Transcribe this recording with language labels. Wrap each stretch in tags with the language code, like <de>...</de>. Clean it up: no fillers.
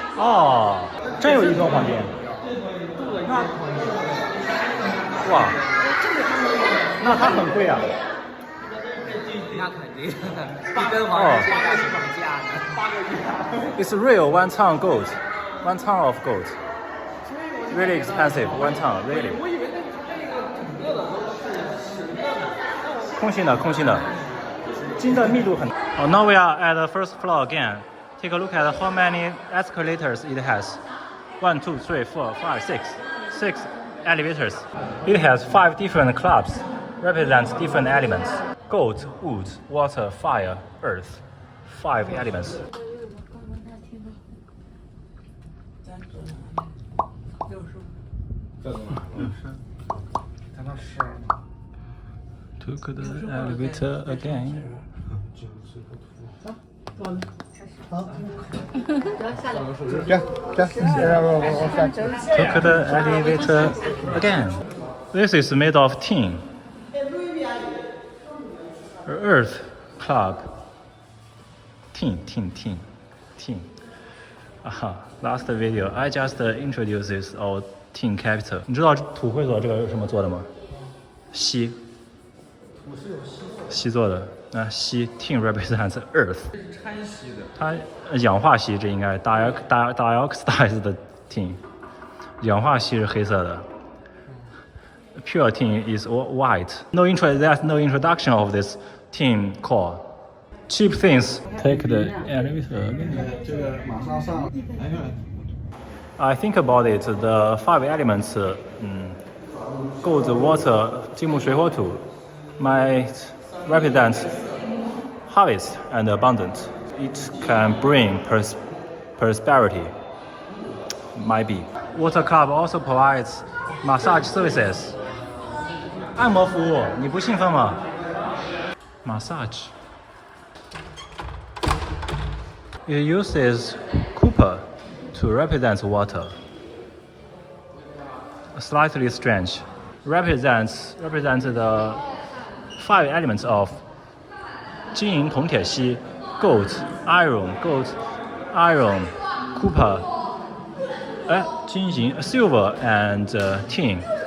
<zh>哦，真有移动房间。哇，那它很贵啊。那肯定，一根黄金现在是涨价的。</zh> <en>It's real 1 ton gold, 1 ton of gold. Really expensive, 1 ton, really. 空心的，空心的，金的密度很。 Oh, now we are at the first floor again. Take a look at how many escalators it has. 1, 2, 3, 4, 5, 6. 6 elevators. It has 5 different clubs, represents different elements. Gold, wood, water, fire, earth. 5 elements. Took the elevator again. Took the elevator again. This is made of tin. Earth club. Tin. Last video, I just introduced this our tin capital.</en> <zh>你知道土会所这个是什么做的吗？锡做的。那锡</zh> <en>tin represents earth。</en> <zh>掺锡的。它氧化锡这应该 dioxide 的 tin， 氧化锡是黑色的。</zh> <en>Pure tin is white. There's no introduction of this tin core. Cheap things. Take the elevator.</en> <zh>这个马上上。</zh> <en>I think about it. The 5 elements, gold, water,</en> <zh>金木水火土,</zh> <en>might represent harvest and abundance. It can bring prosperity. Might be. Water Club also provides massage services.</en> <zh>按摩服务，你不兴奋吗 ？</zh> <en>Massage. It uses copper to represent water. Slightly strange. Represents the 5 elements of</en> <zh>金银铜铁锡</zh> <en>gold, iron, copper,</en> <zh>金银</zh> <en>silver and tin.</en>